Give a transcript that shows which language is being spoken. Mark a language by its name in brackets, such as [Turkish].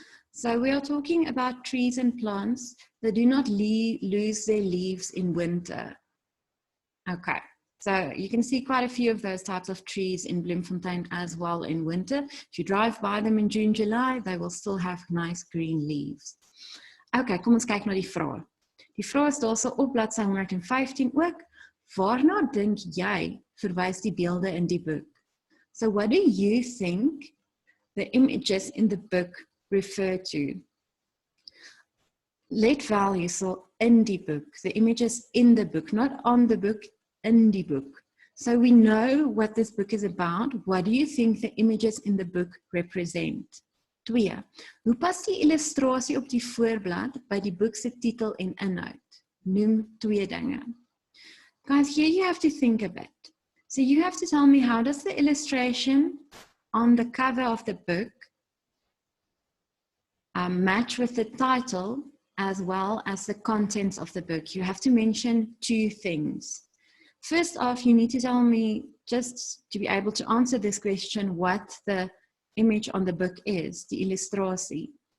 [English] So we are talking about trees and plants that do not lose their leaves in winter. Okay, so you can see quite a few of those types of trees in Bloemfontein as well in winter. If you drive by them in June, July, they will still have nice green leaves. [Afrikaans] Okay, kom ons kyk na die vraag. Die vraag is daarso op bladsy 115 ook. Waarna dink jy verwys die beelde in die boek? [English] So what do you think the images in the book refer to? Let value, so in die book, the images in the book, not on the book, in die book. So we know what this book is about. What do you think the images in the book represent? 2. [Afrikaans] Hoe pas die illustrasie op die voorblad by die boek se titel en inhoud? Noem 2 dinge. [English] Guys, here you have to think a bit. So you have to tell me, how does the illustration on the cover of the book match with the title as well as the contents of the book? You have to mention 2 things. First off, you need to tell me, just to be able to answer this question, what the image on the book is, the illustratie.